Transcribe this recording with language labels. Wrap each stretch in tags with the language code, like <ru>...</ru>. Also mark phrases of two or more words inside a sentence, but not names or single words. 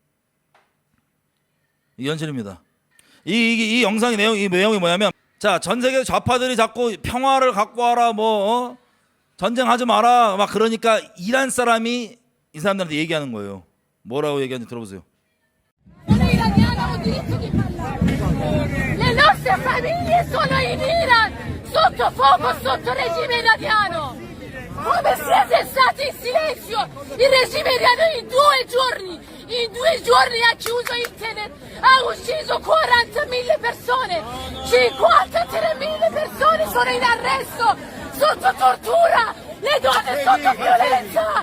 <ko>이게 현실입니다. 이 영상의 내용이 뭐냐면 자, 전 세계 좌파들이 자꾸 평화를 갖고 와라 전쟁하지 마라 막 그러니까 이란 사람이 이 사람들한테 얘기하는 거예요. 뭐라고 얘기하는지 들어보세요.</ko> <it>Le nostre famiglie sono in Iran, sotto fuoco, sotto regime iraniano. Come siete stati in silenzio? Il regime iraniano in 2 giorni ha chiuso internet, ha ucciso 40.000 persone, 53.000 persone sono in arresto, sotto tortura, le donne sotto violenza.</it>